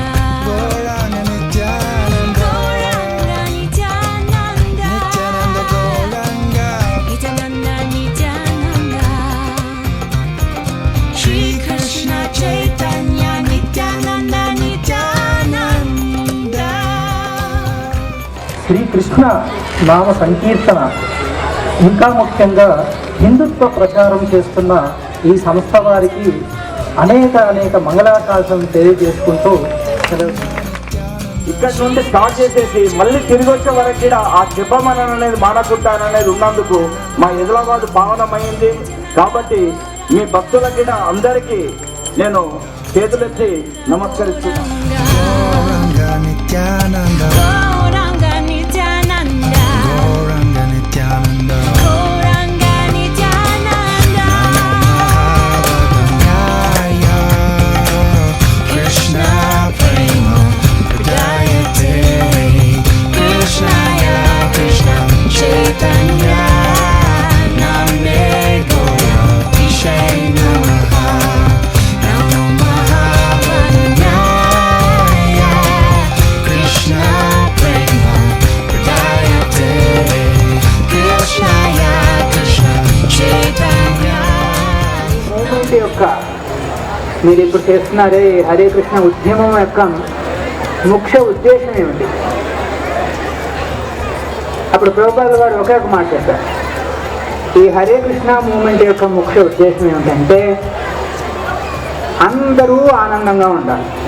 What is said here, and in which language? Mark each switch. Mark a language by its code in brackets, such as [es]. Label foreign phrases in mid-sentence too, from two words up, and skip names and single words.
[sa] Gauranga Nityananda Gauranga Nityananda Nityananda Gauranga Nityananda Nityananda Shri Krishna Chaitanya Nityananda Nityananda [te] శ్రీకృష్ణ నామ సంకీర్తన, ఇంకా ముఖ్యంగా హిందుత్వ ప్రచారం చేస్తున్న ఈ సంస్థ వారికి అనేక మంగళాకాశం తెలియజేసుకుంటూ ఇక్కడ నుండి స్టార్ట్ చేసేసి మళ్ళీ తిరిగి వచ్చే వరకు కూడా ఆ జపమనం అనేది మానకుంటాననేది ఉన్నందుకు మా ఆదిలాబాద్ పావనమైంది. కాబట్టి మీ భక్తులకి అందరికీ నేను చేతులెత్తి నమస్కరిస్తున్నాను. [sa] Gauranga Nityananda Gauranga Nityananda Gauranga Nityananda Gauranga Nityananda Mahavadanyaya Krishna Prema Pradayate Krishnaya Krishna Chaitanya Namne Gaura Vishe Namaha Namo Mahavadanyaya Krishna Prema Pradayate Krishnaya Krishna Chaitanya [te] మూమెంట్ యొక్క మీరు ఇప్పుడు చేస్తున్నారే ఈ హరే కృష్ణ ఉద్యమం యొక్క ముఖ్య ఉద్దేశం ఏమిటి? అప్పుడు ప్రభుపాదుల వారు ఒకే ఒక మాట చెప్పారు. ఈ హరే కృష్ణ మూమెంట్ యొక్క ముఖ్య ఉద్దేశం ఏమిటంటే అందరూ ఆనందంగా ఉండాలి.